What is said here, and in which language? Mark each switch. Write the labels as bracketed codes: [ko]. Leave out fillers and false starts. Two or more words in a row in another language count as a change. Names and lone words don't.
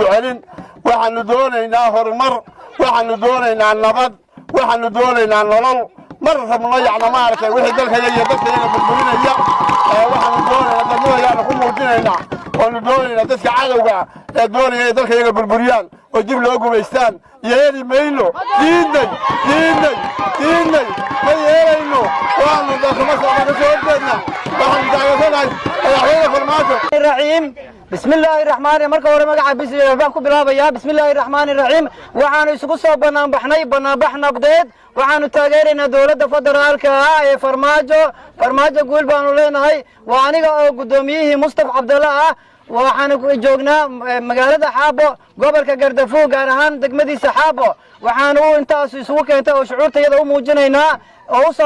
[so] celin waxaanu doonaynaa horumar waxaanu doonaynaa nabad waxaanu doonaynaa nolol mar rabno yacni ma arkay wixii dalkayaga iyo dadkayaga burburinaya waxaanu doonaynaa dadweynaha ku muujinaynaa waanu doonaynaa dadka cadawga ee doonaya dalkayaga burburiyaan oo dib loo gumaystaan yeeli mayno diiday ma yeelayno waanu dadkama soo horjeedna waxaanu taageersanahay madaxweyne farmaajo [ar] الرحيم بسم الله الرحمن الرحيم [so] marka hore magaca baan ku bilaabayaa [ar] بسم الله الرحمن الرحيم [so] waxaanu isugu soo banaanbaxnay banaanbax nabdeed waxaanu taageeraynaa dawladda federaalka ah ee farmaajo guul baanu leenahay waa aniga oo gudoomiyihii Mustafa Cabdalla ah waxaanu joognaa magaalada Xaabo gobolka Gardafuul gaar ahaan degmadiisa Xaabo waxaanu intaas isugu keentay oo shucuurtayada u muujinaynaa oo soo